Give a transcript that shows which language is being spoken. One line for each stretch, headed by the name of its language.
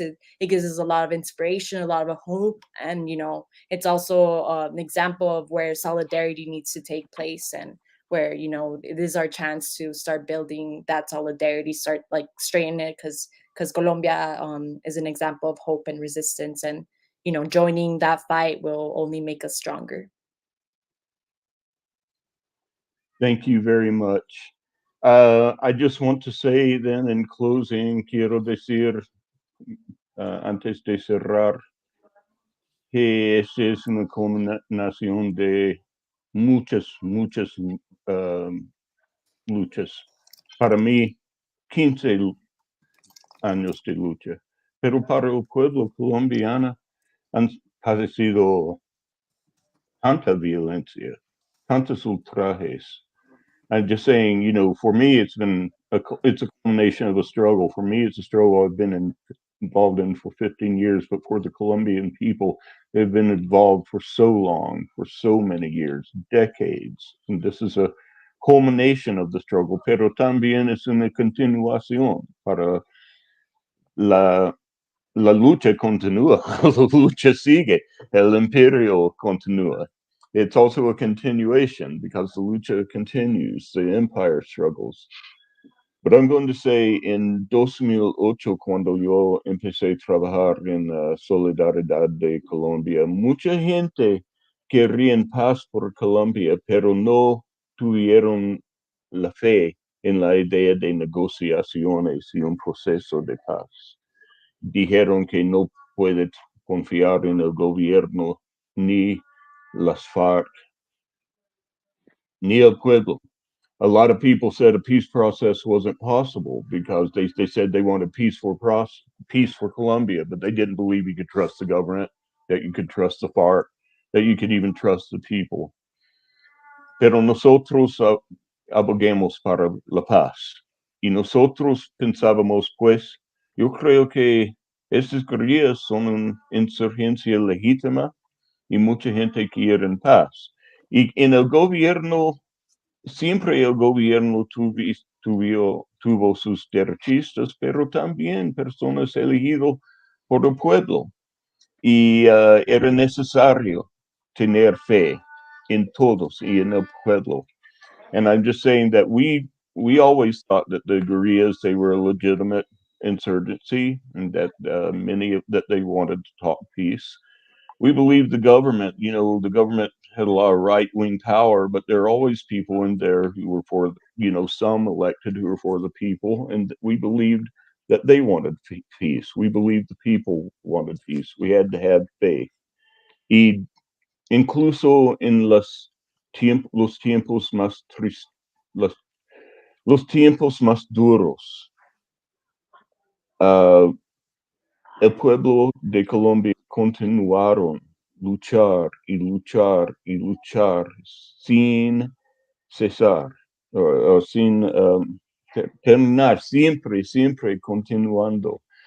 English: It gives us a lot of inspiration, a lot of hope, and you know, it's also an example of where solidarity needs to take place, and where, you know, it is our chance to start building that solidarity, start like straightening it, because Colombia is an example of hope and resistance, and you know, joining that fight will only make us stronger. Thank you very much. I just want to say then in closing,
Spanish: quiero decir, antes de cerrar, que esta es una combinación de muchas luchas. Para mí, 15 años de lucha, pero para el pueblo colombiano han padecido tanta violencia, tantos ultrajes.
English: I'm just saying, you know, for me, it's a culmination of a struggle. For me, it's a struggle I've been involved in for 15 years, but for the Colombian people, they've been involved for so long, for so many years, decades. And this is a culmination of the struggle,
Spanish: pero también es una continuación para la lucha continúa, la lucha sigue, el imperio continúa.
English: It's also a continuation because the lucha continues, the empire struggles. But I'm going to say in 2008,
Spanish: cuando yo empecé a trabajar en la Solidaridad de Colombia, mucha gente quería paz por Colombia, pero no tuvieron la fe en la idea de negociaciones y un proceso de paz. Dijeron que no puede confiar en el gobierno ni las FARC ni el pueblo.
English: A lot of people said a peace process wasn't possible because they said they wanted peace for Colombia, but they didn't believe you could trust the government, that you could trust the FARC, that you could even trust the people.
Spanish: Pero nosotros aboguemos para la paz. Y nosotros pensábamos, pues, yo creo que estas guerrillas son una insurgencia legítima y mucha gente quiere en paz. Y en el gobierno, siempre el gobierno tuvo sus derechistas, pero también personas elegidas por el pueblo. Y era necesario tener fe in todos y en el pueblo.
English: And I'm just saying that we always thought that the guerrillas, they were a legitimate insurgency, and that that they wanted to talk peace. We believe the government, the government had a lot of right-wing power, but there are always people in there who were for, some elected who were for the people, and we believed that they wanted peace. We believed the people wanted peace. We had to have faith.
Spanish: Y incluso en los tiempos más tristes, los tiempos más duros, el pueblo de Colombia continuaron luchar y luchar y luchar sin cesar, o sin terminar, siempre continuando.